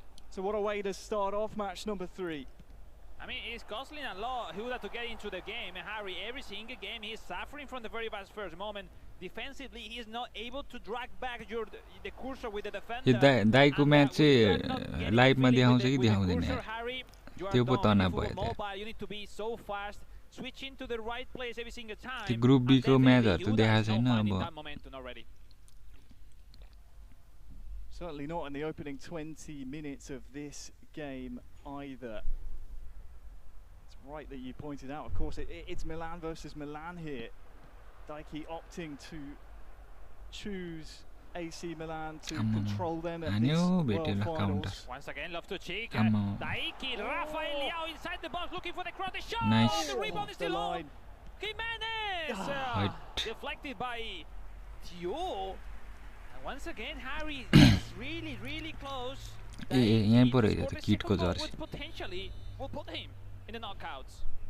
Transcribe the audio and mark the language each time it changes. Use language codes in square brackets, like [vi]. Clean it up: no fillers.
[en] So what a way to start off match number 3. I mean, it's costly a lot Huda to get into the game, and Harry, every single game he's suffering from the very best first moment. Defensively, he is not able to drag back the cursor with the defender. [ne] यो दाइको match चाहिँ लाइभमा देखाउँछ कि देखाउँदैन त्यो पो तनाव भयो [en] You need to be so fast, switching to the right place every single time. [ne] त्यो ग्रुप बी को म्याचहरु त देखाएको छैन अब [en] Certainly not in the opening 20 minutes of this game either. It's right that you pointed out. Of course, it's Milan versus Milan here. Dyiki opting to choose AC Milan to control them at this World Finals. Once again, Loftus Cheek. Dyiki, Rafael Leao inside the box looking for the cross. The shot. Nice. The rebound is still on. Jimenez deflected by Tio. And once again, Harry is really close. [ne] यहाँ पो रहेछ त किटको Jersey [en] Potentially will put him in the knockouts.